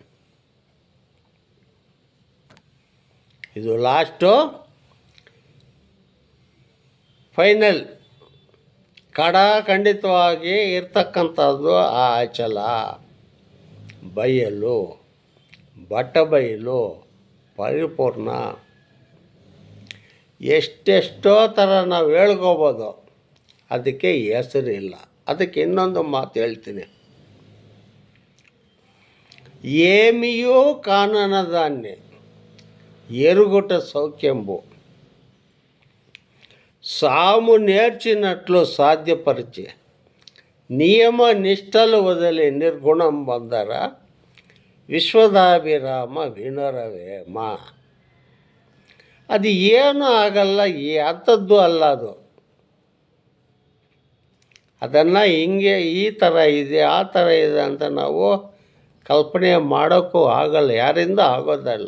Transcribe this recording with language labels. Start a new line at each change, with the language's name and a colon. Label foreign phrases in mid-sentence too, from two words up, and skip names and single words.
Kannada: ಇದು
English: last final
Kannada: ಖಂಡಿತವಾಗಿ ಇರ್ತಕ್ಕಂಥದ್ದು ಆ ಅಚಲ. ಬಯಲು, ಬಟಬಯಲು, ಪರಿಪೂರ್ಣ, ಎಷ್ಟೆಷ್ಟೋ ಥರ ನಾವು ಹೇಳ್ಕೋಬೋದು. ಅದಕ್ಕೆ ಹೆಸರಿಲ್ಲ. ಅದಕ್ಕೆ ಇನ್ನೊಂದು ಮಾತು ಹೇಳ್ತೀನಿ.
Telugu: ఏమియో కాననదాన్ని ఎరుగుట సౌఖ్యంబు సాము నేర్చినట్లు సాధ్యపరిచి నియమ నిష్టలు వదిలి నిర్గుణం బందర విశ్వదాభిరామ వినురవేమ.
Kannada: ಅದು ಏನೂ ಆಗಲ್ಲ, ಅಂಥದ್ದು ಅಲ್ಲ ಅದು. ಅದನ್ನು ಹಿಂಗೆ ಈ ಥರ ಇದೆ, ಆ ಥರ ಇದೆ ಅಂತ ನಾವು ಕಲ್ಪನೆ ಮಾಡೋಕ್ಕೂ ಆಗಲ್ಲ, ಯಾರಿಂದ ಆಗೋದಲ್ಲ.